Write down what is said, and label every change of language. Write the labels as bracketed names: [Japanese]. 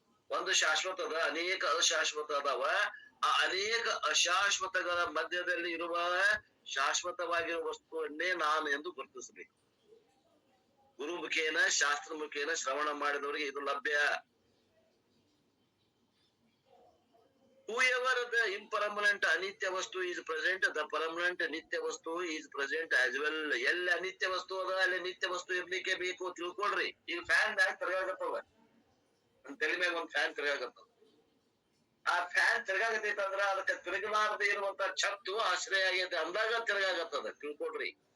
[Kannada] ಒಂದು ಶಾಶ್ವತ ಅದ, ಅನೇಕ ಅಶಾಶ್ವತ ಅದಾವ. ಆ ಅನೇಕ ಅಶಾಶ್ವತಗಳ ಮಧ್ಯದಲ್ಲಿ ಇರುವ ಶಾಶ್ವತವಾಗಿರುವ ವಸ್ತುವನ್ನೇ ನಾನು ಎಂದು ಗುರುತಿಸಬೇಕು. ಗುರು ಮುಖೇನ ಶಾಸ್ತ್ರ ಮುಖೇನ ಶ್ರವಣ ಮಾಡಿದವರಿಗೆ ಇದು ಲಭ್ಯ. [English] Whoever the impermanent ಅನಿತ್ಯ ವಸ್ತು is present, the permanent ನಿತ್ಯ ವಸ್ತು is present as well. [Kannada] ಎಲ್ಲಿ ಅನಿತ್ಯ ವಸ್ತು ಅದ ಅಲ್ಲಿ ನಿತ್ಯ ವಸ್ತು ಇರ್ಲಿಕ್ಕೆ ಬೇಕು. ತಿಳ್ಕೊಳ್ರಿ. ಈಗ ಫ್ಯಾನ್ ಮ್ಯಾಗ ತಿರ್ಗಾಗತ್ತವ, ತಲೆ ಮ್ಯಾಗ ಒಂದ್ ಫ್ಯಾನ್ ತಿರ್ಗಾಗತ್ತದ. ಆ ಫ್ಯಾನ್ ತಿರ್ಗಾಗತೈತಂದ್ರ ಅದಕ್ಕೆ ತಿರುಗಲಾರದೆ ಇರುವಂತ ಛತ್ತು ಆಶ್ರಯ ಆಗೈತೆ ಅಂದಾಗ ತಿರ್ಗಾಗತ್ತದ. ತಿಳ್ಕೊಳ್ರಿ.